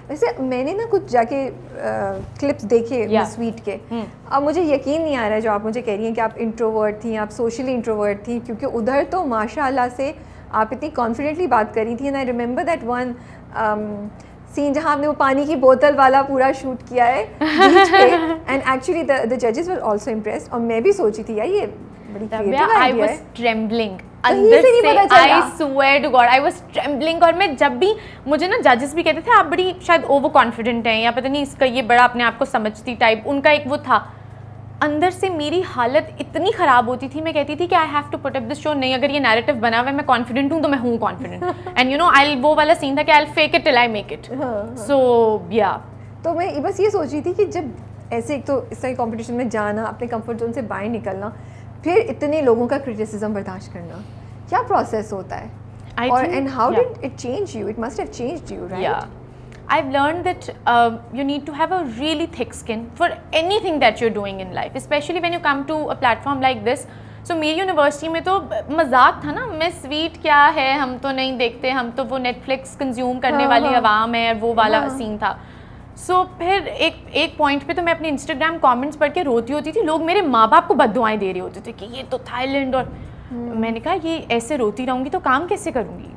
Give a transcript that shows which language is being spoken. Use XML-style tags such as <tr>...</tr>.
<ur>ویسے میں نے نا کچھ جا کے کلپس دیکھے سویٹ کے, اب مجھے یقین نہیں آ رہا ہے جو آپ مجھے کہہ رہی ہیں کہ آپ انٹروورٹ تھیں, آپ سوشلی انٹروورٹ تھیں, کیونکہ ادھر تو ماشاء اللہ سے آپ اتنی کانفیڈنٹلی بات کر رہی تھیں.</ur> <en>and I remember that one scene</en> <ur>جہاں آپ نے وہ پانی کی بوتل والا پورا شوٹ کیا ہے بیچ پہ,</ur> <en>and actually the ججز were also impressed,</en> <ur>اور میں بھی سوچی تھی یار یہ بڑی کریٹو آئیڈیا ہے.</ur> <en>trembling</en> <ur>اندر سے,</ur> <en>I swear to God I was trembling.</en> <ur>اور میں جب بھی, مجھے نا ججز بھی کہتے تھے آپ بڑی شاید اوور کانفیڈنٹ ہیں, یا پتہ نہیں اس کا یہ بڑا اپنے آپ کو سمجھتی ٹائپ, ان کا ایک وہ تھا. اندر سے میری حالت اتنی خراب ہوتی تھی, میں کہتی تھی کہ</ur> <en>I have to put up this show.</en> <ur>نہیں, اگر یہ نیریٹو بنا ہوا ہے, میں کانفیڈنٹ ہوں تو میں ہوں کانفیڈنٹ.</ur> <en>and you know I,</en> <ur>وہ والا سین تھا کہ</ur> <en>I fake it till I make it. So یا</en> <ur>تو میں بس یہ سوچ رہی تھی کہ جب ایسے ایک تو اس طرح کمپٹیشن میں جانا, اپنے کمفرٹ زون سے باہر نکلنا, پھر اتنے لوگوں کا کرٹیسزم برداشت کرنا, کیا پروسیس ہوتا ہے, اور</ur> <en>And how did it change you? It must have changed you, right? I've learned that you need to have a really thick skin for anything that you're doing in life, especially when you come to a platform like this.</en> <ur>So میری university میں تو مذاق تھا نا, میں sweet کیا ہے, ہم تو نہیں دیکھتے, ہم تو وہ نیٹ فلکس کنزیوم کرنے والی عوام ہے, وہ والا سین تھا. سو پھر ایک پوائنٹ پہ تو میں اپنے انسٹاگرام کامنٹس پڑھ کے روتی ہوتی تھی, لوگ میرے ماں باپ کو بد دعائیں دے رہے ہوتے تھے کہ یہ تو تھائی لینڈ, اور میں نے کہا یہ ایسے روتی رہوں گی تو کام کیسے کروں گی.</ur>